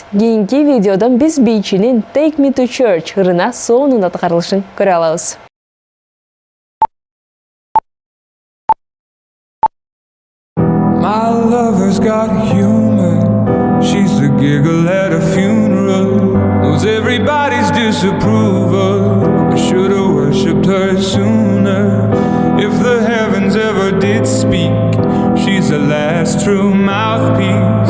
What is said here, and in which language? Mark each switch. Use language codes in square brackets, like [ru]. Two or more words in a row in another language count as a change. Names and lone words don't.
[ky] Кийинки видеодон биз бийчинин Take Me to Church ырына сонун аткарылышын көрө алабыз. [en] My lover's got humor. She's the giggle at a funeral. Knows everybody's disapproval. I should've worshipped her sooner. If the heavens ever did speak, she's the last true mouthpiece.